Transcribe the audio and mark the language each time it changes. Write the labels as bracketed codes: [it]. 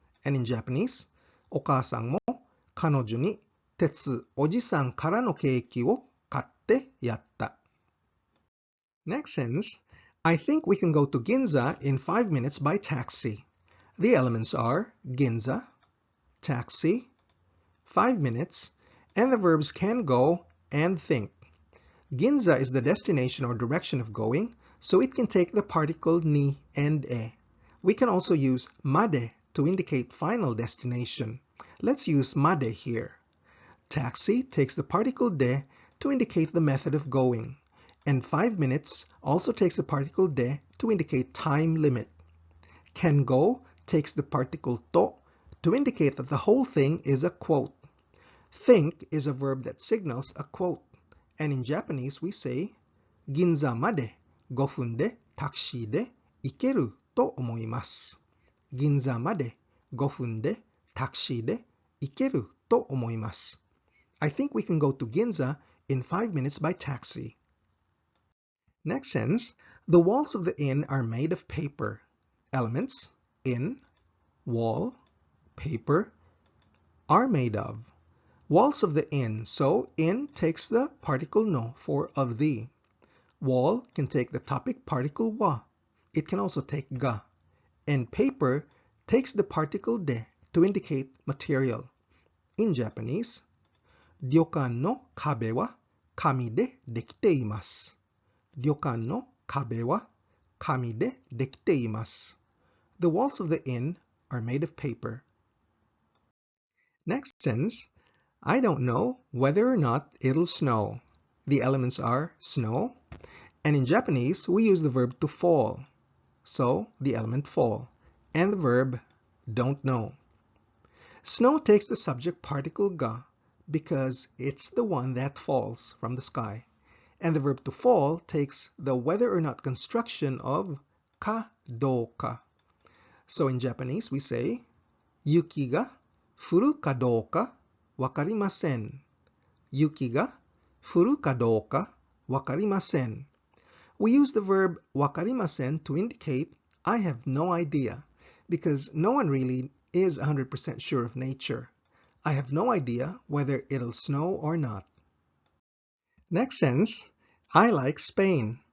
[en] And in Japanese, [ja] お母さんも彼女に鉄おじさんからのケーキを買ってやった。 [en] Next sentence, I think we can go to Ginza in 5 minutes by taxi. The elements are Ginza, taxi, 5 minutes, and the verbs can go and think. Ginza is the destination or direction of going, so it can take the particle ni and e. We can also use made to indicate final destination. Let's use made here. Taxi takes the particle de to indicate the method of going. And 5 minutes also takes the particle de to indicate time limit. Can go takes the particle to indicate that the whole thing is a quote. Think is a verb that signals a quote. And in Japanese we say, [ja] 銀座まで5分でタクシーで行けると思います。銀座まで5分でタクシーで行けると思います。 [en] I think we can go to Ginza in 5 minutes by taxi. Next sentence, the walls of the inn are made of paper. Elements, inn, wall, paper, are made of. Walls of the inn, so inn takes the particle no for of the. Wall can take the topic particle wa. It can also take ga. And paper takes the particle de to indicate material. In Japanese, [ja] 旅館の壁は紙でできています。旅館の壁は紙でできています。 [en] The walls of the inn are made of paper. Next sentence, I don't know whether or not it'll snow. The elements are snow, and in Japanese we use the verb to fall. So the element fall, and the verb don't know. Snow takes the subject particle ga because it's the one that falls from the sky. And the verb to fall takes the whether or not construction of ka do ka. So in Japanese we say, [ja] 雪が降るかどうかわかりません。 Yuki ga furu ka douka wakarimasen. [en] We use the verb wakarimasen to indicate I have no idea, because no one really is 100% sure of nature. I have no idea whether it'll snow or not. Next sentence, I like Spain.